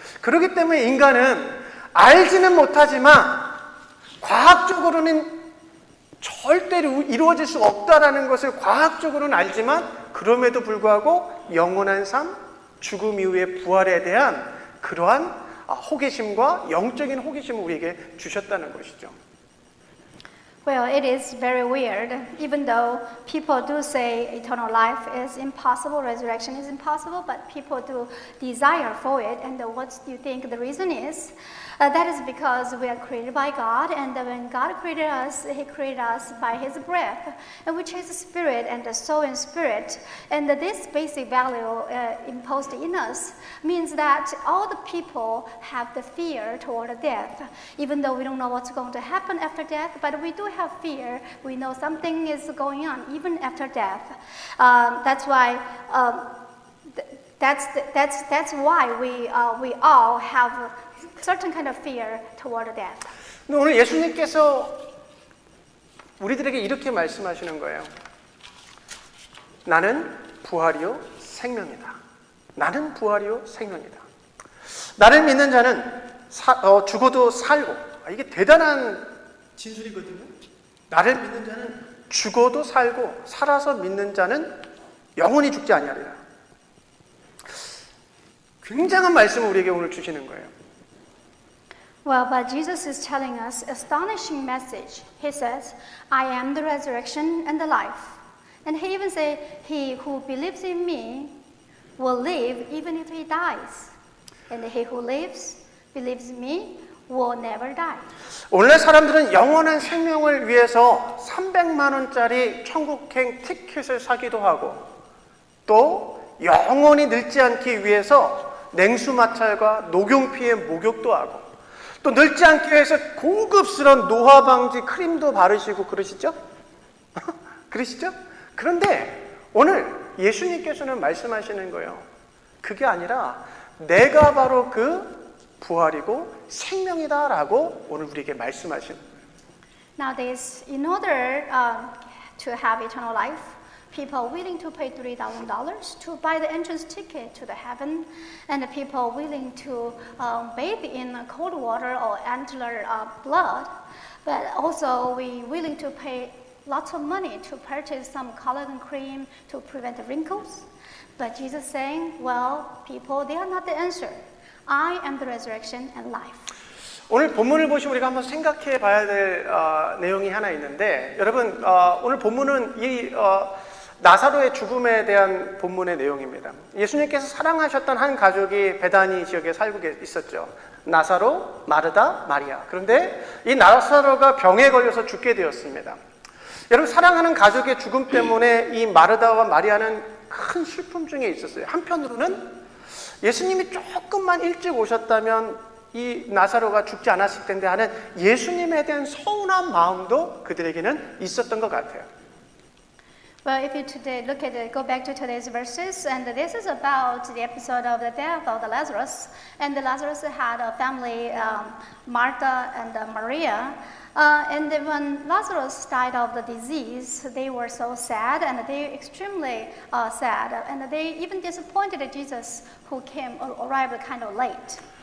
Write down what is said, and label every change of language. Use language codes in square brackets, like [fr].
[ko] 그렇기 때문에 인간은 알지는 못하지만 과학적으로는 절대로 이루어질 수 없다라는 것을 과학적으로는 알지만 그럼에도 불구하고 영원한 삶, 죽음 이후의 부활에 대한 그러한 호기심과 영적인 호기심을 우리에게 주셨다는 것이죠. [en] Well, it is very weird. Even though people do say eternal life is impossible, resurrection is impossible, but people do desire for it. And what do you think the reason is? That is because we are created by God, and when God created us, He created us by His breath, which is spirit and the soul and spirit. And this basic value imposed in us means that all the people have the fear toward death, even though we don't know what's going to happen after death, but we do have fear. We know something is going on even after death. That's why. That's why we all have certain kind of fear toward death. [ko] 오늘 예수님께서 우리들에게 이렇게 말씀하시는 거예요. 나는 부활이요 생명이다. 나는 부활이요 생명이다. 나를 믿는 자는 죽어도 살고. 이게 대단한 진술이거든요. 나를 믿는 자는 죽어도 살고 살아서 믿는 자는 영원히 죽지 아니하리라. 굉장한 말씀을 우리에게 오늘 주시는 거예요. [en] Well, but Jesus is telling us astonishing message. He says, I am the resurrection and the life. And he even says, he who believes in me will live even if he dies. And he who believes in me will never die. [ko] 오늘날 사람들은 영원한 생명을 위해서 300만 원짜리 천국행 티켓을 사기도 하고 또 영원히 늙지 않기 위해서 냉수 마찰과 녹용피의 목욕도 하고 또 늙지 않기 위해서 고급스러운 노화 방지 크림도 바르시고 그러시죠? 그러시죠? 그런데 오늘 예수님께서는 말씀하시는 거예요. 그게 a니라 내가 바로 그 부활이고 생명이다라고 오늘 우리에게 말씀하시는 거예요. [en] Nowadays, in order to have eternal life, people are willing to pay $3,000 to buy the entrance ticket to the heaven, and the people are willing to bathe in cold water or antler blood, but also we willing to pay lots of money to purchase some collagen cream to prevent the wrinkles. But Jesus saying, well, people, they are not the answer. I am the resurrection and life. [ko] 오늘 본문을 보시면 우리가 한번 생각해 봐야 될 내용이 하나 있는데 여러분 오늘 본문은 이 나사로의 죽음에 대한 본문의 내용입니다. 예수님께서 사랑하셨던 한 가족이 베다니 지역에 살고 있었죠. 나사로, 마르다, 마리아. 그런데 이 나사로가 병에 걸려서 죽게 되었습니다. 여러분 사랑하는 가족의 죽음 때문에 이 마르다와 마리아는 큰 슬픔 중에 있었어요. 한편으로는 예수님이 조금만 일찍 오셨다면 이 나사로가 죽지 않았을 텐데 하는 예수님에 대한 서운한 마음도 그들에게는 있었던 것 같아요. [en] Well, if you today look at it, go back to today's verses, and this is about the episode of the death of the Lazarus. And the Lazarus had a family, Martha and Maria. And then when Lazarus died of the disease, they were so sad, and they extremely sad, and they even disappointed Jesus, who arrived kind of late.